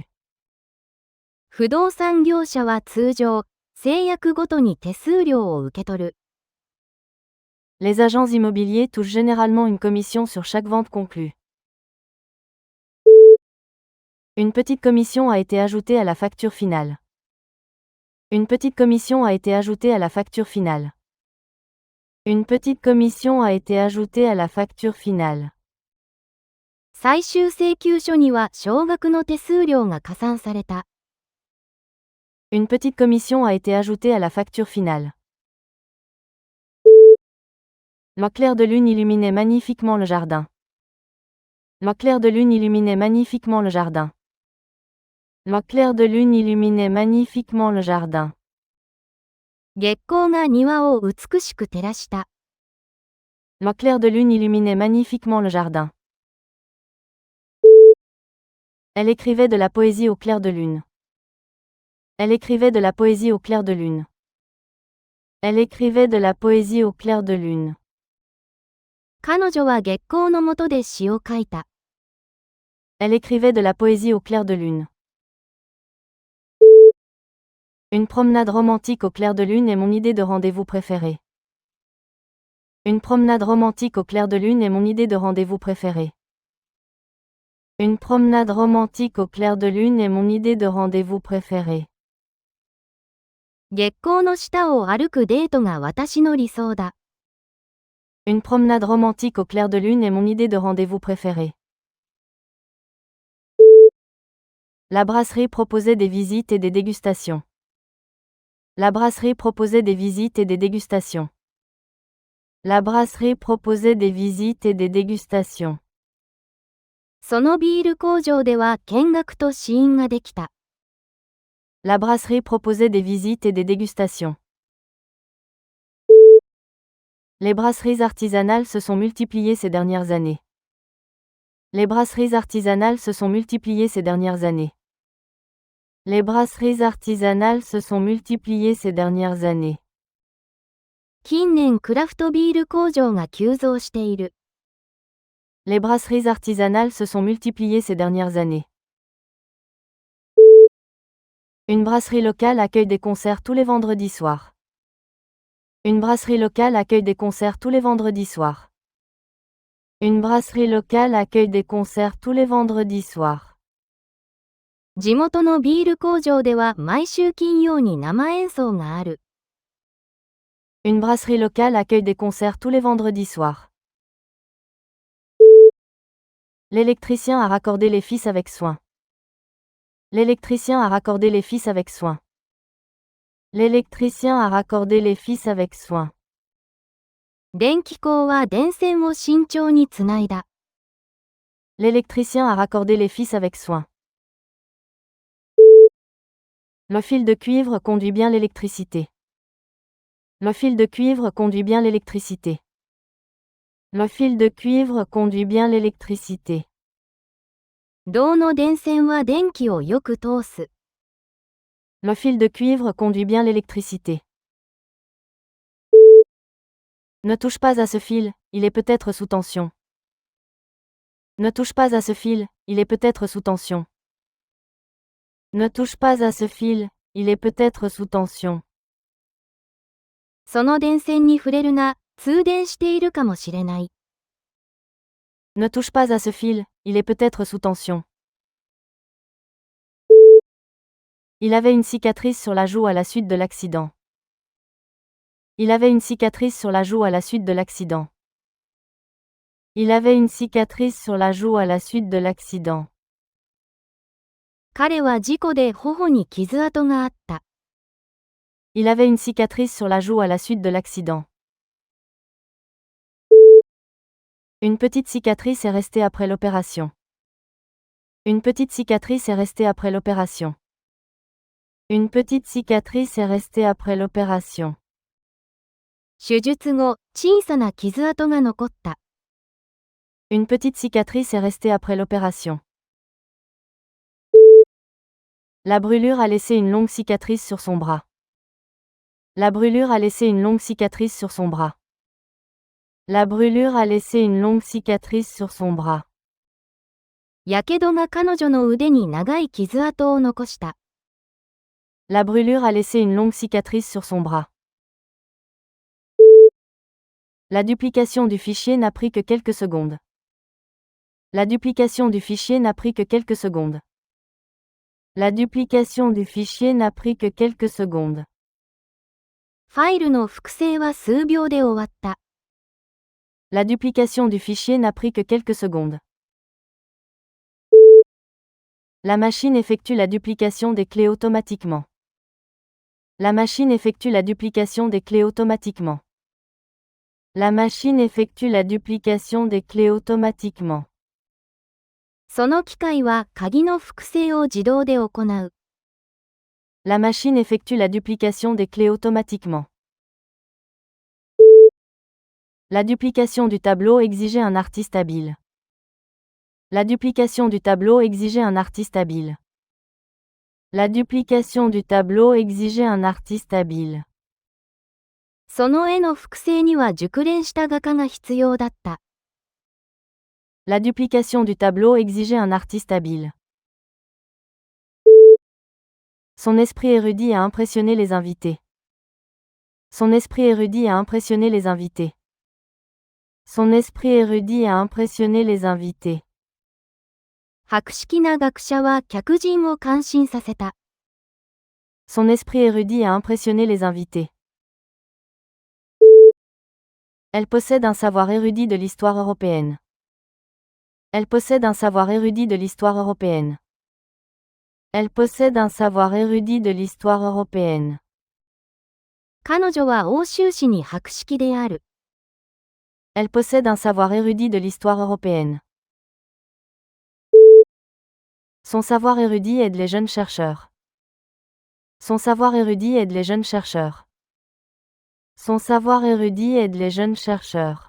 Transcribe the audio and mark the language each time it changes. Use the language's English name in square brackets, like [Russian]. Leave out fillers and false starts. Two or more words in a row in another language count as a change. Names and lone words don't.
[Japanese] 不動産業者は通常、制約ごとに手数料を受け取る。 [French] Les agents immobiliers touchent généralement une commission sur chaque vente conclue. Une petite commission a été ajoutée à la facture finale. Une petite commission a été ajoutée à la facture finale. Une petite commission a été ajoutée à la facture finale. [Japanese] 最終請求書には少額の手数料が加算された。 [French] Une petite commission a été ajoutée à la facture finale. Le clair de lune illuminait magnifiquement le jardin. Le clair de lune illuminait magnifiquement le jardin. Le clair de lune illuminait magnifiquement le jardin. [Japanese] 月光が庭を美しく照らした。 [French] Le clair de lune illuminait magnifiquement le jardin. Elle écrivait de la poésie au clair de lune. Elle écrivait de la poésie au clair de lune. Elle écrivait de la poésie au clair de lune. [Japanese] 彼女は月光の下で詩を書いた。 [French] Elle écrivait de la poésie au clair de lune. Une promenade romantique au clair de lune est mon idée de rendez-vous préférée. Une promenade romantique au clair de lune est mon idée de rendez-vous préférée. Une promenade romantique au clair de lune est mon idée de rendez-vous préférée. [Japanese] 月光の下を歩くデートが私の理想だ。 [French] Une promenade romantique au clair de lune est mon idée de rendez-vous préférée. La brasserie proposait des visites et des dégustations. La brasserie proposait des visites et des dégustations. La brasserie proposait des visites et des dégustations. [Japanese] そのビール工場では見学と試飲ができた。 [French] La brasserie proposait des visites et des dégustations. Les brasseries artisanales se sont multipliées ces dernières années. Les brasseries artisanales se sont multipliées ces dernières années. Les brasseries artisanales se sont multipliées ces dernières années. [Japanese] 近年クラフトビール工場が急増している。 [French] Les brasseries artisanales se sont multipliées ces dernières années. Une brasserie locale accueille des concerts tous les vendredis soirs. Une brasserie locale accueille des concerts tous les vendredis soirs. Une brasserie locale accueille des concerts tous les vendredis soirs. [Japanese] 地元のビール工場では毎週金曜に生演奏がある。 [French] Une brasserie locale accueille des concerts tous les vendredis soirs. L'électricien a raccordé les fils avec soin. L'électricien a raccordé les fils avec soin. L'électricien a raccordé les fils avec soin. [Japanese] 電気工は電線を慎重につないだ。 [French] L'électricien a raccordé les fils avec soin. Le fil de cuivre conduit bien l'électricité. Le fil de cuivre conduit bien l'électricité. Le fil de cuivre conduit bien l'électricité. [Japanese] 銅の電線は電気をよく通す。 [French] Le fil de cuivre conduit bien l'électricité. Ne touche pas à ce fil, il est peut-être sous tension. Ne touche pas à ce fil, il est peut-être sous tension. Ne touche pas à ce fil, il est peut-être sous tension. [Japanese] その電線に触れるな、通電しているかもしれない。 [French] Ne touche pas à ce fil, il est peut-être sous tension. Il avait une cicatrice sur la joue à la suite de l'accident. Il avait une cicatrice sur la joue à la suite de l'accident. Il avait une cicatrice sur la joue à la suite de l'accident. [Japanese] 彼は事故で頬に傷跡があった。 [French] Il avait une cicatrice sur la joue à la suite de l'accident. Une petite cicatrice est restée après l'opération. Une petite cicatrice est restée après l'opération. Une petite cicatrice est restée après l'opération. [Japanese] 手術後、小さな傷跡が残った。 [French] Une petite cicatrice est restée après l'opération. La brûlure a laissé une longue cicatrice sur son bras. La brûlure a laissé une longue cicatrice sur son bras. La brûlure a laissé une longue cicatrice sur son bras. [Japanese] やけどが彼女の腕に長い傷跡を残した。 [French] La brûlure a laissé une longue cicatrice sur son bras. La duplication du fichier n'a pris que quelques secondes. La duplication du fichier n'a pris que quelques secondes. La duplication du fichier n'a pris que quelques secondes. [Japanese] ファイルの複製は数秒で終わった。 [French] La duplication du fichier n'a pris que quelques secondes. La machine effectue la duplication des clés automatiquement. La machine effectue la duplication des clés automatiquement. La machine effectue la duplication des clés automatiquement. [Japanese] その機械は鍵の複製を自動で行う。 [French] La machine effectue la duplication des clés automatiquement. La duplication du tableau exigeait un artiste habile. La duplication du tableau exigeait un artiste habile. La duplication du tableau exigeait un artiste habile. [Japanese] その絵の複製には熟練した画家が必要だった。 [French] La duplication du tableau exigeait un artiste habile. Son esprit érudit a impressionné les invités. Son esprit érudit a impressionné les invités. Son esprit érudit a impressionné les invités. [Japanese] 博識な学者は客人を感心させた。 [French] Son esprit érudit a impressionné les invités. Elle possède un savoir érudit de l'histoire européenne. Elle possède un savoir érudit de l'histoire européenne. Elle possède un savoir érudit de l'histoire européenne. [Japanese] 彼女は欧州史に博識である。 [French] Elle possède un savoir érudit de l'histoire européenne. Son savoir érudit aide les jeunes chercheurs. Son savoir érudit aide les jeunes chercheurs. Son savoir érudit aide les jeunes chercheurs.